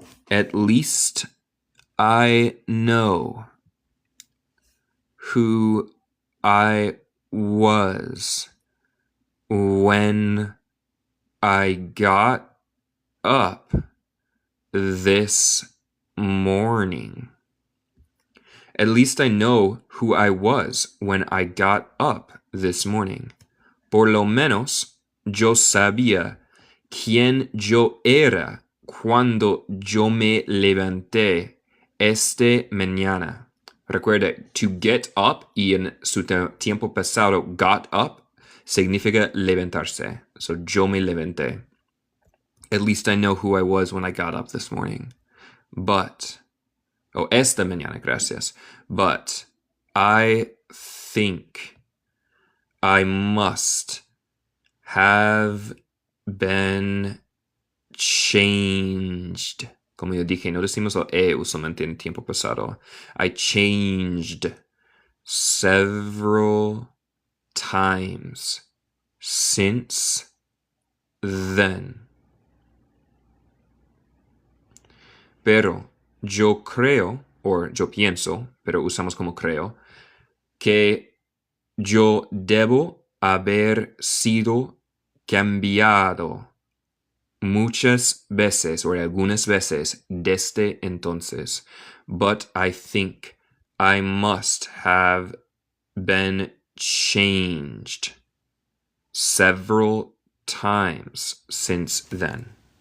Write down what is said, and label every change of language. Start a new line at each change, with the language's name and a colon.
English: At least I know who I was when I got up this morning. At least I know who I was when I got up this morning.
Spanish: Por lo menos, yo sabía quién yo era cuando yo me levanté esta mañana. Recuerda, to get up y en su tiempo pasado, got up, significa levantarse. So, yo me levanté.
English: At least I know who I was when I got up this morning.
Spanish: But, esta mañana, gracias.
English: But, I think I must have been changed.
Spanish: Como yo dije, no decimos lo usualmente en tiempo pasado.
English: I changed several times since then.
Spanish: Pero yo creo, o yo pienso, pero usamos como creo, que yo debo haber sido cambiado muchas veces o algunas veces desde entonces.
English: But I think I must have been changed several times since then.